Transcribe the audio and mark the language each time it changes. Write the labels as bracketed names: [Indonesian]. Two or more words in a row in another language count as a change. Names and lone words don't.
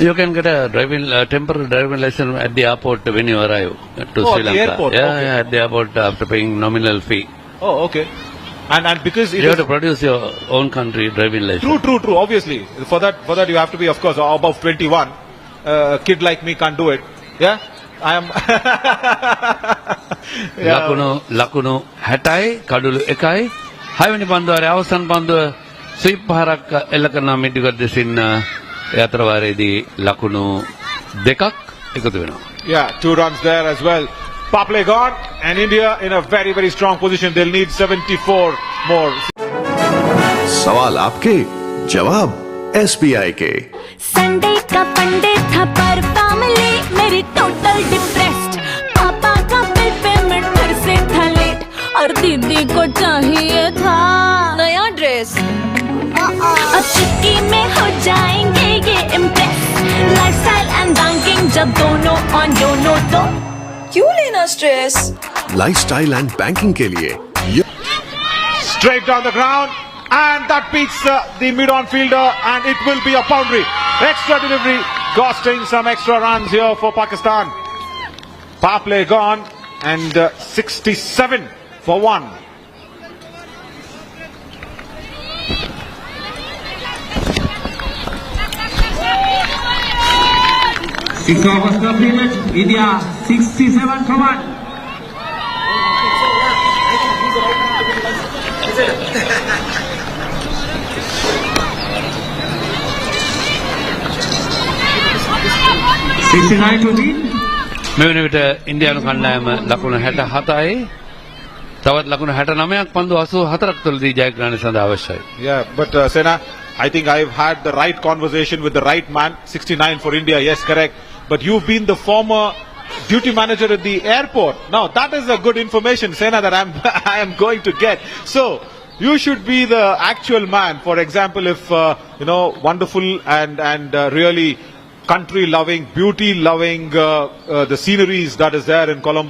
[English] You can get a temporary driving license at the airport when you arrive to Sri Lanka. At the airport? Yeah, Okay. yeah, at the airport after paying nominal fee. Oh, okay. And because it You is have to produce your own country driving license. true. Obviously, for that you have to be, of course, above 21. A kid like me can't do it. Yeah, I am. [Sinhala] ලකුණු 60යි කඩුළු 1යි 6 වෙනි පන්දුවේ අවසන් පන්දුව ස්වීප් පහරක් එල්ල කරන මිඩ්විකට් දෙසින් ඒ අතර වාරයේදී ලකුණු 2ක් එකතු වෙනවා. [English] Yeah, 2 runs there as well. Power play gone, and India in a very, very strong position. They'll need 74 more. [Hindi] सवाल आपके, जवाब SBI के. संडे का फंडे था पर फैमिली मेरी [English] total depressed. [Hindi] पापा का [English] bill payment [Hindi] फिर से था लेट और दीदी को चाहिए था नया ड्रेस। अब चुटकी में हो जाएंगे ये इम्प्रेस। [English] lifestyle and banking [Hindi] जब दोनों ऑन दोनों तो क्यों लेना स्ट्रेस? [English] lifestyle and banking के लिए Straight down the ground, and that beats the mid-on fielder, and it will be a boundary. Extra delivery, costing some extra runs here for Pakistan. Power play gone, and 67 for 1. Kickoff was completed. India 67 for 1. [Sinhala] මෙවන විට ඉන්දියානු කණ්ඩායම ලකුණු 67යි තවත් ලකුණු 69ක් පන්දු 84ක් තුළදී ජයග්‍රහණය සඳහා අවශ්‍යයි. [English] Yeah, but Sena, I think I've had the right conversation with the right man. 69 for India, yes, correct. But you've been the former duty manager at the airport. Now that is a good information, Sena, that I am going to get. So you should be the actual man. For example, if wonderful and really country-loving, beauty-loving, the sceneries that is there in Colombo.